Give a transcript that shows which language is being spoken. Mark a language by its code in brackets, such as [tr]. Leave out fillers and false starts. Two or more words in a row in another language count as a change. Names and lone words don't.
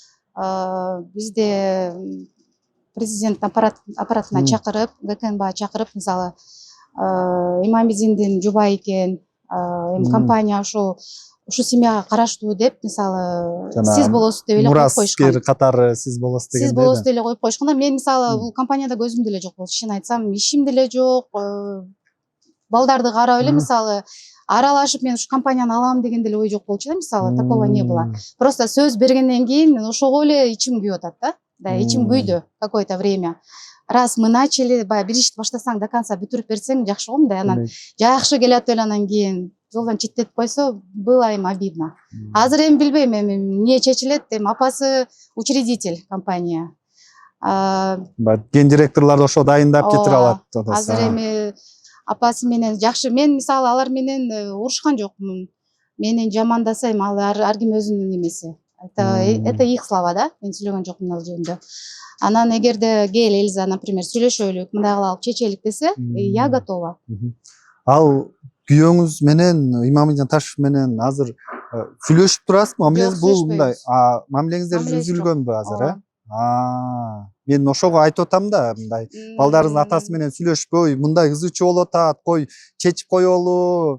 [ky] Бизде президент аппаратына чакырып, ГКНБ чакырып, мисалы, Имамидиндин жубайы экен, эми компания ушу семьяга караштуу деп, мисалы, сиз болосуз деп эле коюп коюшкан. Мураскер катары сиз болосуз деген. Сиз болосуз деп эле коюп коюшканда, мен мисалы бул компанияда көзүм деле жок болчу. Чын айтсам, ишим деле жок. Балдарды карап эле мисалы аралашып мен ушу компанияны алам деген деле ой жок болчу да, мисалы, [ru] такого не было. [ky] Просто сөз бергенден кийин мен ошого эле ичим күйүп атат да. [ru] Да, [ky] ичим күйдү [ru] какое-то время. Раз мы начали, [ky] баягы бир ишти баштасаң [ru] до конца [ky] бүтүрүп берсең жакшы го, мындай анан жакшы келип эле анан кийин жолдон четтетип койсо, [ru] было им обидно. [ky] Азыр эми билбейм, эми эмне чечилет, эми апасы учредитель компания. Ген директорлорду ошо дайындап кетире алат. Азыр эми апасы менен жакшы, мен мисалы алар менен урушкан жокмун. Менен жамандаса эми ар ким өзүнүн эмеси. [ru] Это их слова, да? [ky] Мен сүйлөгөн жокмун ал жөнүндө. Анан эгерде кел Эльза, например, сүйлөшөлүк, мындай кылалык, чечелик десе, [ru] я готова. [ky] Ал күйөөңүз менен Имамидин Таш менен азыр сүйлөшүп турасызбы? Мамилеңиз бул мындай, мамилеңиздер үзүлгөнбү азыр, Мен ошого айтып атам да, мындай балдарыңыздын атасы менен сүйлөшпөй, мындай ызы чуу болуп атат, кой чечип коелу.